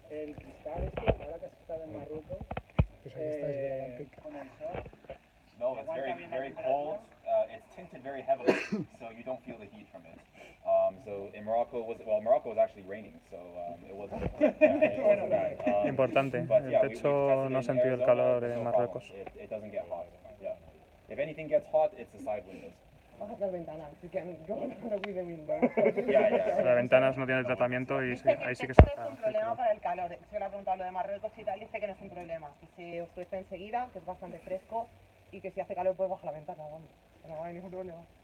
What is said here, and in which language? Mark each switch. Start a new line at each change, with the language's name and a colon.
Spanish: El cristal ahora que se está en Marruecos, con el sol.
English: No, it's very cold. It's tinted very heavily, so you don't feel the heat from it. So in Morocco was actually raining, so it wasn't. Bad.
Spanish: Importante. El techo no ha sentido el calor en Marruecos.
English: It doesn't get hot. Yeah. If anything gets hot, it's the side windows.
Spanish: Bajas las ventanas, Las ventanas no tienen tratamiento y sí, ahí sí que no es un problema para el calor. Se le ha preguntado lo de Marruecos y tal, dice que no es un problema, que se oscurece enseguida, que es bastante fresco y que si hace calor puedes bajar la ventana, vamos. No hay ningún problema.